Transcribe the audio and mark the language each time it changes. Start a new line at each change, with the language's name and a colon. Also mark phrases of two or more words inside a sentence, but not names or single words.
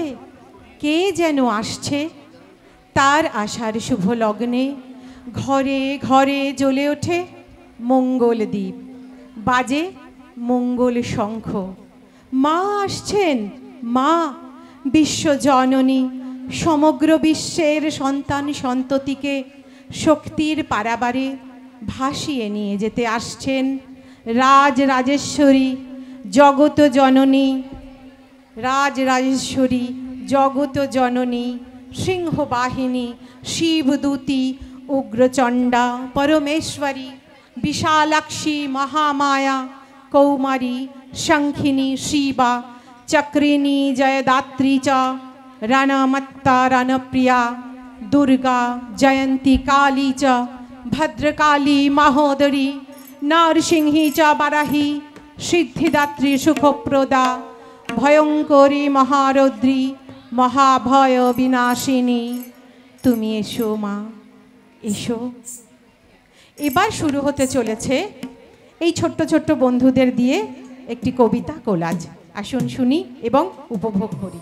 Bangla: কে যেন আসছে, তার আশার শুভ লগ্নে ঘরে ঘরে জ্বলে ওঠে মঙ্গল দ্বীপ, বাজে মঙ্গল শঙ্খ। মা আসছেন, মা বিশ্বজননী, সমগ্র বিশ্বের সন্তান সন্ততিকে শক্তির পারাবারে ভাসিয়ে নিয়ে যেতে আসছেন রাজরাজেশ্বরী জগত জননী, রাজরাজেশ্বরী জগত জননী, সিংহবাহিনী, শিবদূতী, উগ্রচণ্ডা, পরমেশ্বরী, বিশালাক্ষী,
Sanskrit: মহামায়া, কৌমারী, শঙ্খিনী, শিবা, চক্রিণী, জয়দাত্রী চ, রণমত্তা, রণপ্রিয়া, দুর্গা, জয়ন্তী, কালী চ, ভদ্রকালী, মহোদরী, নরসিংহী চ, বারাহী, সিদ্ধিদাত্রী, সুখপ্রদা, ভয়ঙ্করী, মহারৌদ্রী, মহাভয় বিনাশিনী।
Bangla: তুমি এসো মা, এসো। এবার শুরু হতে চলেছে এই ছোট্ট ছোট্ট বন্ধুদের দিয়ে একটি কবিতা কোলাজ। আসুন শুনি এবং উপভোগ করি।